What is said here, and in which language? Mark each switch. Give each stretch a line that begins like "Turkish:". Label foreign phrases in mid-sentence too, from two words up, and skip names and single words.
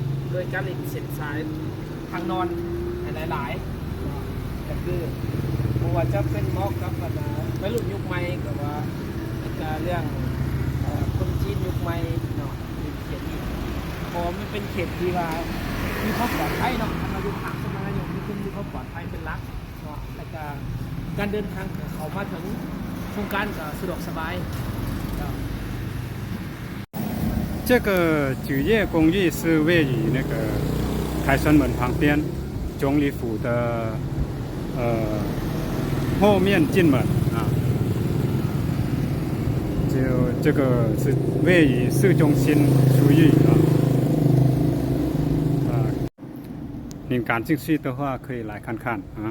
Thai: โดยการเล่นเส้นสายทางนอนหลายๆก็คือผมว่าจะเป็นเหมาะกับวัยรุ่นยุคใหม่กับว่าเรื่องคนจีนยุคใหม่เนาะเป็นเขตนี้พอมันเป็นเขตที่ว่ามีความปลอดภัยเนาะทางเราดูผักสมัยนี้มีความปลอดภัยเป็นหลักเนาะและการเดินทางเขามาถึงโครงการก็สะดวกสบาย
Chinese: 这个举业公寓是位于那个凯旋门旁边，总理府的后面进门啊，就这个是位于市中心区域您感兴趣的话可以来看看啊。